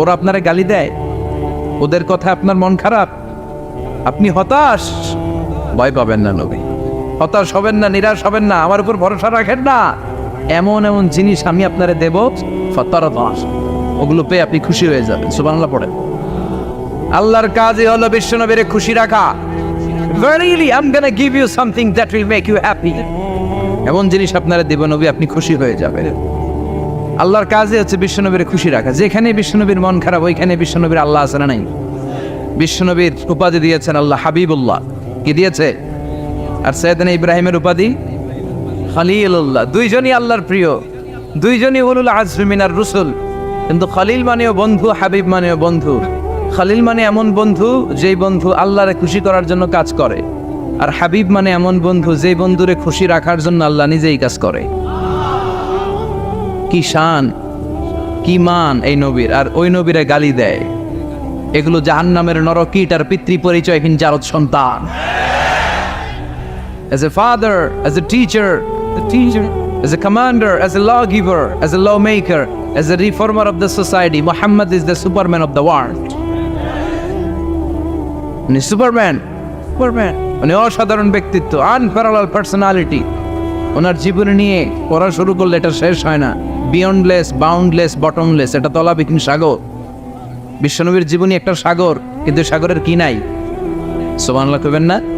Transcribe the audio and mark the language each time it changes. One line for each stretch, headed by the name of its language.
Bangla: ওরা আপনারে গালি দেয়, ওদের কথা আপনার মন খারাপ, আপনি হতাশ, ভয় পাবেন না নবী, হতাশ হবেন না, নিরাশ হবেন না, আমার উপর ভরসা রাখেন না। এমন এমন জিনিস আমি আপনারে দেব, ফাতারদা, ওগুলো পেয়ে আপনি খুশি হয়ে যাবেন। সুবহানাল্লাহ পড়েন। আল্লাহর কাজই হলো বিশ্বনবীরে খুশি রাখা।
English: Verily I'm gonna give you something that will make you happy.
Bangla: এমন জিনিস আপনারা দেব নবী, আপনি খুশি হয়ে যাবেন। আল্লাহর কাজে হচ্ছে বিশ্বনবীর খুশি রাখা। যেখানে বিশ্বনবীর মন খারাপ, ওইখানে বিশ্বনবীর আল্লাহ আছে না নাই? বিশ্বনবীর উপাধি দিয়েছেন আল্লাহ হাবিবুল্লাহ, কি দিয়েছে? আর সাইয়েদনা ইব্রাহিমের উপাধি খলিলুল্লাহ। দুইজনই আল্লাহর প্রিয়, দুইজনই
Arabic: উলুল আজমি মিনার রুসুল।
Bangla: কিন্তু খলিল মানেও বন্ধু, হাবিব মানেও বন্ধু। খলিল মানে এমন বন্ধু যেই বন্ধু আল্লাহরে খুশি করার জন্য কাজ করে, আর হাবিব মানে এমন বন্ধু যেই বন্ধুরে খুশি রাখার জন্য আল্লাহ নিজেই কাজ করে। কি শান, কি মান এই নবীর, আর ওই নবীরে গালি দেয়। এগুলো জাহান্নামের নরকীট আর পিতৃ পরিচয়হীন জারদ সন্তান।
English: As a father, as a teacher, as a commander, as a lawgiver, as a lawmaker, as a reformer of the society, Muhammad is the Superman of the world.
Bangla: উনি সুপারম্যান, উনি অসাধারণ ব্যক্তিত্ব,
English: Unparalleled personality.
Bangla: ওনার জীবনী নিয়ে পড়া শুরু করলে এটা শেষ হয় না।
English: beyondless, boundless, bottomless,
Bangla: এটা তলাবিহীন সাগর। বিশ্বনবীর জীবনী একটা সাগর, কিন্তু সাগরের কি নাই? সুবহানাল্লাহ কইবেন না?